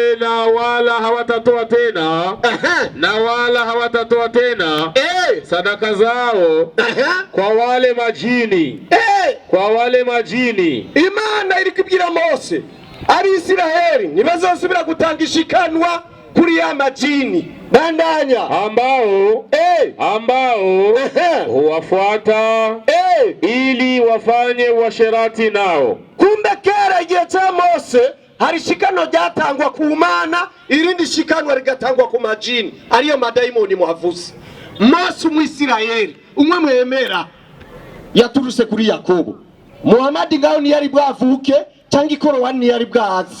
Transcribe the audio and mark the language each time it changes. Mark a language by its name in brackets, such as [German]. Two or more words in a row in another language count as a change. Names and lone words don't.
[Swahili] wala hawatatoa tena sadaka zao kwa wale majini. Kwa wale majini. [Rundi] Imana iri kubwira Mose Abisiraheli ntibazosubira gutanga ishikanwa kuri ya majini. Bandanya. [Swahili] Ambao huwafuata ili wafanye uasherati nao. [Rundi] Kumbe kera igihe cha Mose hari shikano ryatangwa ku Mana, irindi shikanwa rigatangwa ku majini, ariyo madayimoni muhavuze. Mose umwisirayeli umwe mwemera yaturuse kuri Yakobo. Muhammad ngaho ni yari bwavuke cyangwa Korowani ni yari bwazi.